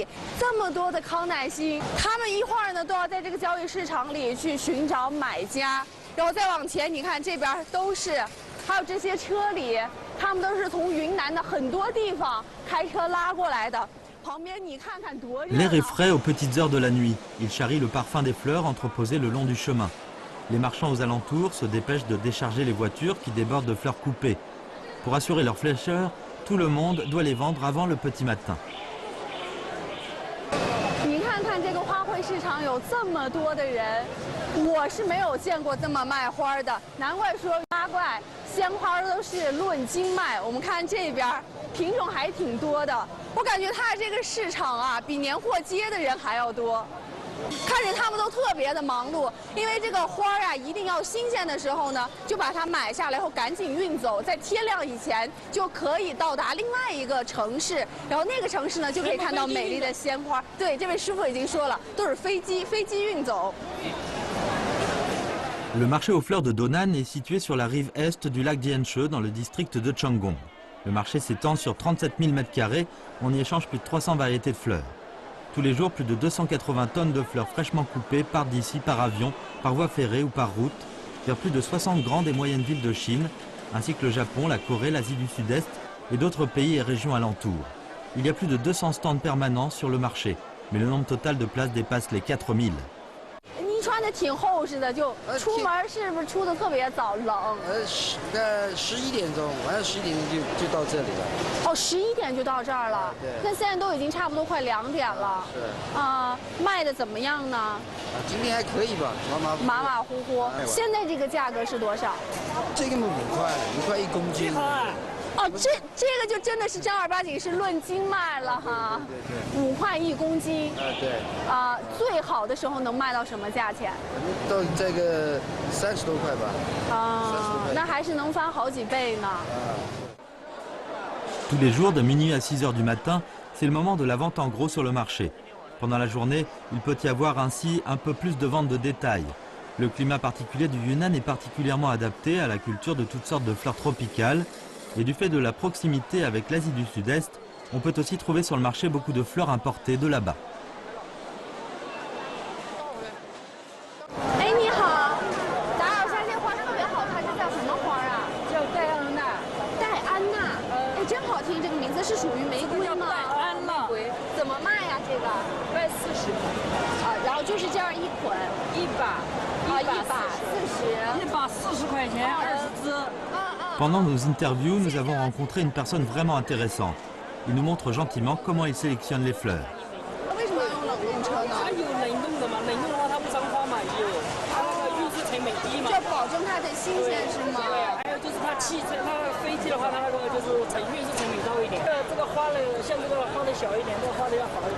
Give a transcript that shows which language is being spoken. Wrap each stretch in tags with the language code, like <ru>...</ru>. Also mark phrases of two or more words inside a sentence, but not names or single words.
<zh>这么多的康乃馨，他们一会儿呢都要在这个交易市场里去寻找买家。然后再往前，你看这边都是，还有这些车里，他们都是从云南的很多地方开车拉过来的。旁边你看看多热闹。</zh> <fr>L'air est frais aux petites heures de la nuit. Il charrie le parfum des fleurs entreposées le long du chemin. Les marchands aux alentours se dépêchent de décharger les voitures qui débordent de fleurs coupées. Pour assurer leur fraîcheur, tout le monde doit les vendre avant le petit matin.</fr> <zh>你看看这个花卉市场有这么多的人，我是没有见过这么卖花的，难怪说八怪鲜花都是论斤卖。我们看这边品种还挺多的，我感觉它这个市场啊比年货街的人还要多。看着他们都特别的忙碌，因为这个花啊一定要新鲜的时候呢，就把它买下来后赶紧运走，在天亮以前就可以到达另外一个城市，然后那个城市呢就可以看到美丽的鲜花。对，这位师傅已经说了，都是飞机运走。</zh> <fr>Le marché aux fleurs de Donan est situé sur la rive est du lac Dianche dans le district de Changong. Le marché s'étend sur 37 000 m², on y échange plus de 300 variétés de fleurs. Tous les jours, plus de 280 tonnes de fleurs fraîchement coupées partent d'ici par avion, par voie ferrée ou par route, vers plus de 60 grandes et moyennes villes de Chine, ainsi que le Japon, la Corée, l'Asie du Sud-Est et d'autres pays et régions alentours. Il y a plus de 200 stands permanents sur le marché, mais le nombre total de places dépasse les 4000.</fr> <zh>您穿的挺厚实的，就出门是不是出的特别早？冷 11点钟，晚上11点就到这里了。哦，11点就到这儿了。对。那现在都已经差不多快2点了。是。卖的怎么样呢？今天还可以吧，马马虎虎。现在这个价格是多少？这个嘛5块1公斤。哦，这个就真的是正儿八经是论斤卖了哈。对，5块1公斤。对。最好的时候能卖到什么价钱？到这个30多块吧。那还是能翻好几倍呢。</zh> <fr>Tous les jours, de minuit à 6 h du matin, c'est le moment de la vente en gros sur le marché. Pendant la journée, il peut y avoir ainsi un peu plus de vente de détail. Le climat particulier du Yunnan est particulièrement adapté à la culture de toutes sortes de fleurs tropicales. Et du fait de la proximité avec l'Asie du Sud-Est, on peut aussi trouver sur le marché beaucoup de fleurs importées de là-bas.</fr> <zh>哎，你好，打扰一下，这花特别好看，这叫什么花啊？叫戴安娜。戴安娜，哎，真好听，这个名字是属于玫瑰吗？戴安娜。怎么卖呀？这个卖40块。然后就是这样一捆，1把，1把40。1 把40块钱，20只。</zh> <fr>Pendant nos interviews, nous avons rencontré une personne vraiment intéressante. Il nous montre gentiment comment il sélectionne les fleurs.</fr> <zh>为什么要用冷冻车呢？它有冷冻的嘛，冷冻的话它不伤花嘛，它那个运输成本低嘛。就保证它的新鲜是吗？对，还有就是它汽车、它飞机的话，它那个就是运输成本高一点。这个花呢，像这个花的小一点，这个花的要好一点。</zh>